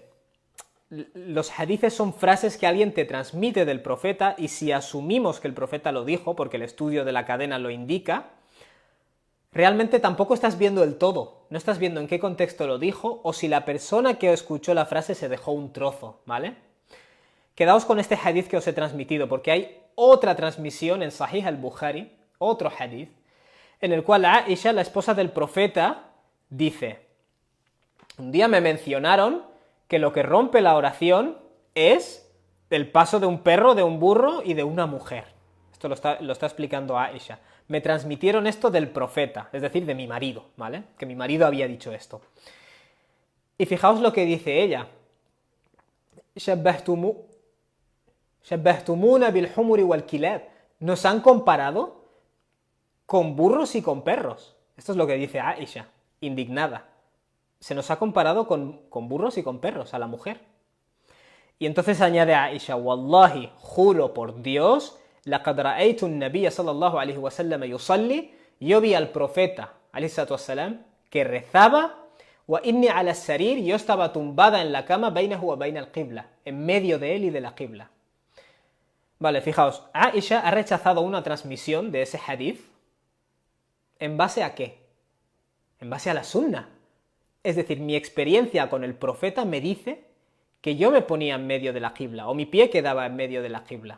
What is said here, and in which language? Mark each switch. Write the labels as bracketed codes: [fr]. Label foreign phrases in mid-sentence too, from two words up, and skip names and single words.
[es] Los hadices son frases que alguien te transmite del profeta, y si asumimos que el profeta lo dijo, porque el estudio de la cadena lo indica, realmente tampoco estás viendo el todo, no estás viendo en qué contexto lo dijo, o si la persona que escuchó la frase se dejó un trozo, ¿vale? Quedaos con este hadith que os he transmitido, porque hay otra transmisión en Sahih al-Bukhari, otro hadith, en el cual Aisha, la esposa del profeta, dice: un día me mencionaron que lo que rompe la oración es el paso de un perro, de un burro y de una mujer. Esto lo está explicando Aisha. Me transmitieron esto del profeta, es decir, de mi marido, ¿vale? Que mi marido había dicho esto. Y fijaos lo que dice ella. [ar] شبهتمونا بالحمر والكلاب. [es] Nos han comparado con burros y con perros. Esto es lo que dice Aisha, indignada. Se nos ha comparado con burros y con perros a la mujer. Y entonces añade Aisha: Wallahi, juro por Dios, [ar] لقد رأيت النبي صلى الله عليه وسلم يصلي, [es] yo vi al profeta [ar] عليه الصلاة والسلام [es] que rezaba, [ar] وإني على السرير, [es] yo estaba tumbada en la cama, [ar] بينه وبين القبلة, [es] en medio de él y de la qibla. Vale, fijaos, Aisha ha rechazado una transmisión de ese hadith. ¿En base a qué? En base a la sunna. Es decir, mi experiencia con el profeta me dice que yo me ponía en medio de la qibla, o mi pie quedaba en medio de la qibla.